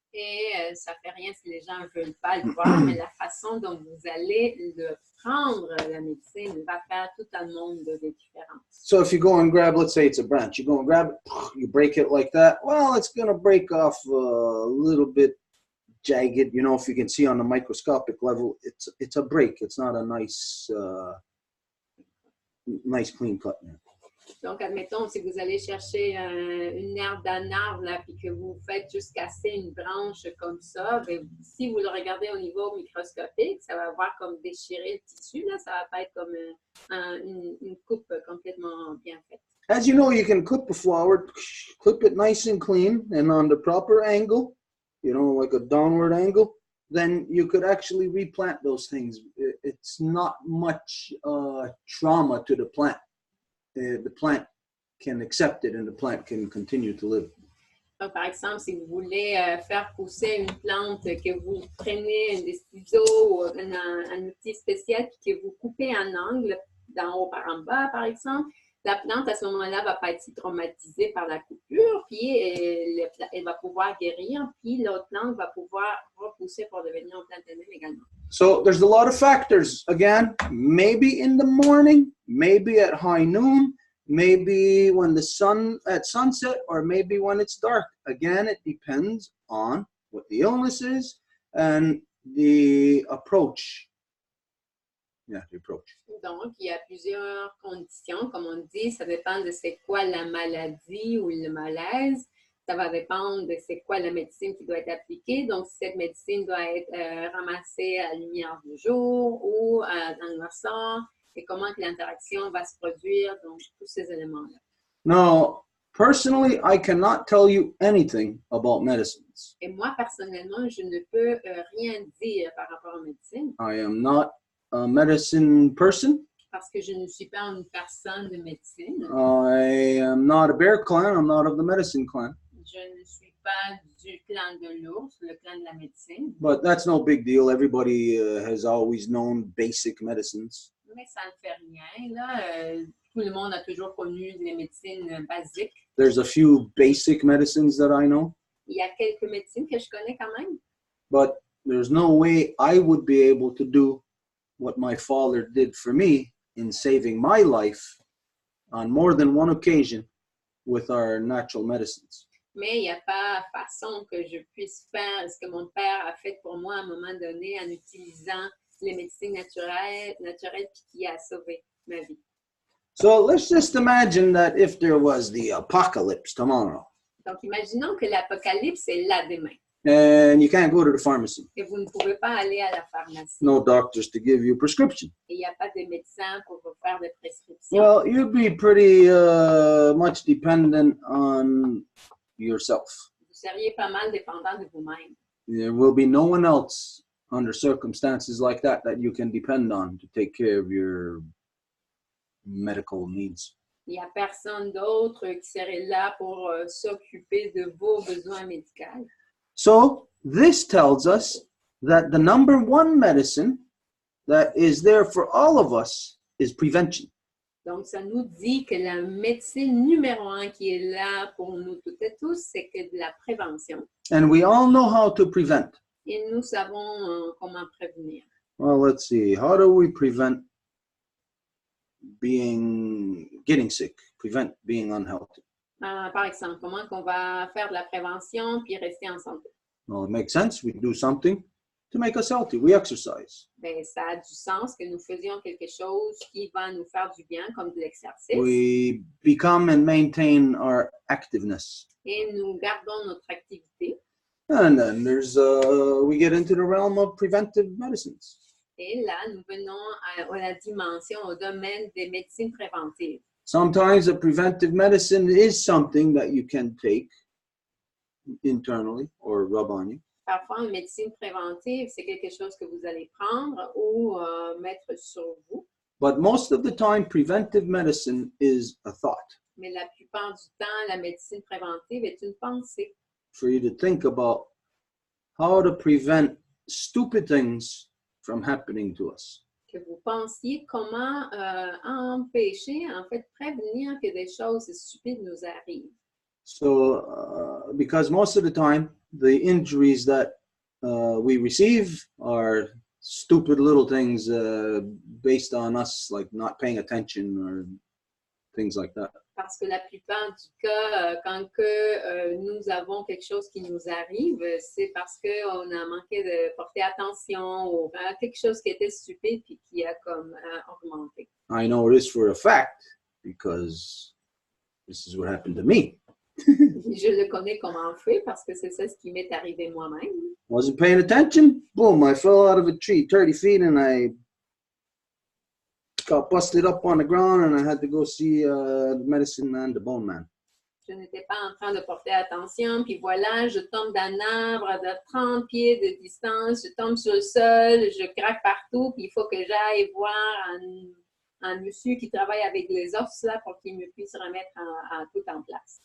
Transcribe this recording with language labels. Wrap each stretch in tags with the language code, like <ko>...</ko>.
<fr>Et ça fait rien si les gens ne veulent pas le voir, mais la façon dont vous allez le prendre, la médecine, va faire tout un monde de différence.</fr> <en>So if you go and grab, let's say it's a branch, you go and grab it, you break it like that, well, it's going to break off a little bit jagged. You know, if you can see on the microscopic level, it's a break. It's not a nice clean cut.</en> <fr>Donc, admettons, si vous allez chercher une herbe d'un arbre, là, puis que vous faites juste casser une branche comme ça, bien, si vous le regardez au niveau microscopique, ça va avoir comme déchiré le tissu, là, ça va pas être comme une coupe complètement bien faite.</fr> <en>As you know, you can clip a flower, clip it nice and clean, and on the proper angle, you know, like a downward angle, then you could actually replant those things. It's not much trauma to the plant. The plant can accept it and the plant can continue to live.</en> <fr>Donc, par exemple, si vous voulez faire pousser une plante, que vous prenez des ciseaux ou un outil spécial puis que vous coupez un angle d'en haut par en bas, par exemple, la plante à ce moment-là va pas être si traumatisée par la coupure, puis elle va pouvoir guérir, puis l'autre plante va pouvoir repousser pour devenir une plante elle-même également.</fr> <en>So there's a lot of factors. Again, maybe in the morning, maybe at high noon, maybe when the sun at sunset, or maybe when it's dark. Again, it depends on what the illness is and the approach. Yeah, the approach.</en> <fr>Donc, il y a plusieurs conditions, comme on dit, ça dépend de c'est quoi la maladie ou le malaise. Ça va dépendre de c'est quoi la médecine qui doit être appliquée. Donc, si cette médecine doit être ramassée à la lumière du jour ou dans le noirceur, et comment que l'interaction va se produire, donc tous ces éléments-là.</fr> <en>Now, personally, I cannot tell you anything about medicines.</en> <fr>Et moi, personnellement, je ne peux rien dire par rapport aux médecines.</fr> <en>I am not a medicine person.</en> <fr>Parce que je ne suis pas une personne de médecine.</fr> <en>I am not a bear clan. I'm not of the medicine clan.</en> <fr>Je ne suis pas du clan de l'ours, le clan de la médecine.</fr> <en>But that's no big deal. Everybody has always known basic medicines.</en> <fr>Mais ça ne fait rien, là. Tout le monde a toujours connu les médecines basiques.</fr> <en>There's a few basic medicines that I know.</en> <fr>Il y a quelques médecines que je connais quand même.</fr> <en>But there's no way I would be able to do what my father did for me in saving my life on more than one occasion with our natural medicines.</en> <fr>Mais il n'y a pas façon que je puisse faire ce que mon père a fait pour moi à un moment donné en utilisant les médecines naturelles qui a sauvé ma vie.</fr> <en>So let's just imagine that if there was the apocalypse tomorrow.</en> <fr>Donc, imaginons que l'apocalypse est là demain.</fr> <en>And you can't go to the pharmacy.</en> <fr>Et vous ne pouvez pas aller à la pharmacie.</fr> <en>No doctors to give you a prescription.</en> <fr>Et il n'y a pas de médecin pour vous faire des prescriptions.</fr> <en>Well, you'd be pretty much dependent on yourself.</en> <fr>Vous seriez pas mal dépendant de vous-même.</fr> <en>There will be no one else under circumstances like that you can depend on to take care of your medical needs.</en> <fr>Il n'y a personne d'autre qui serait là pour s'occuper de vos besoins médicaux.</fr> <en>So this tells us that the number one medicine that is there for all of us is prevention.</en> <fr>Donc, ça nous dit que la médecine numéro 1 qui est là pour nous toutes et tous, c'est que de la prévention.</fr> <en>And we all know how to prevent.</en> <fr>Et nous savons comment prévenir.</fr> <en>Well, let's see. How do we prevent getting sick, prevent being unhealthy?</en> <fr>Par exemple, comment qu'on va faire de la prévention puis rester en santé?</fr> <en>Well, it makes sense. We do something to make us healthy. We exercise.</en> <fr>Ben, ça a du sens que nous faisions quelque chose qui va nous faire du bien, comme de l'exercice.</fr> <en>We become and maintain our activeness.</en> <fr>Et nous gardons notre activité.</fr> <en>And then we get into the realm of preventive medicines.</en> <fr>Et là, nous venons à la dimension, au domaine des médecines préventives.</fr> <en>Sometimes a preventive medicine is something that you can take internally or rub on you.</en> <fr>Parfois, une médecine préventive, c'est quelque chose que vous allez prendre ou mettre sur vous.</fr> <en>But most of the time, preventive medicine is a thought.</en> <fr>Mais la plupart du temps, la médecine préventive est une pensée.</fr> <en>For you to think about how to prevent stupid things from happening to us.</en> <fr>Que vous pensiez comment empêcher, en fait, prévenir que des choses stupides nous arrivent.</fr> <en>So, because most of the time, the injuries that we receive are stupid little things based on us, like not paying attention or things like that.</en> <fr>Parce que la plupart du cas, quand que, nous avons quelque chose qui nous arrive, c'est parce qu'on a manqué de porter attention ou quelque chose qui était stupide puis qui a comme augmenté.</fr> <en>I know this for a fact because this is what happened to me.</en> <fr>Je le connais comment on fait parce que c'est ça ce qui m'est arrivé moi-même.</fr> <en>Wasn't paying attention. Boom, I fell out of a tree 30 feet and I got busted up on the ground and I had to go see the medicine man, the bone man.</en> <fr>Je n'étais pas en train de porter attention, puis voilà, je tombe d'un arbre de 30 pieds de distance, je tombe sur le sol, je craque partout, puis il faut que j'aille voir un monsieur qui travaille avec les os là pour qu'il me puisse remettre tout en place.</fr>